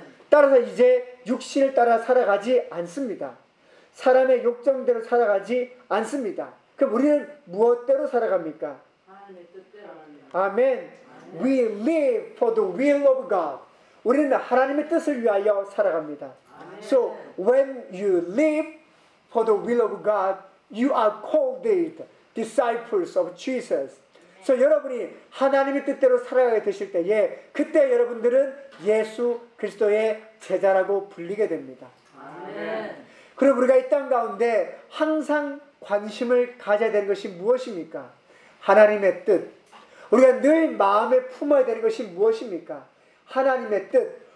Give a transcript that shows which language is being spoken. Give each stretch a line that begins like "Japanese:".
Korean: 따라서 이제 육신을 따라 살아가지 않습니다. 사람의 욕정대로 살아가지 않습니다. 그럼 우리는 무엇대로 살아갑니까?
English: 아멘. We live for the will of God.
Korean: 우리는 하나님의 뜻을 위하여 살아갑니다.
English: So when you live for the will of God, you are called disciples of Jesus.
Korean: So 여러분이 하나님의 뜻대로 살아가게 되실 때에 그때 여러분들은 예수 그리스도의 제자라고 불리게 됩니다. 아멘. 그럼 우리가 이 땅 가운데 항상 관심을 가져야 되는 것이 무엇입니까? 하나님의 뜻. 우리가 늘 마음에 품어야 되는 것이 무엇입니까? 하나님의 뜻.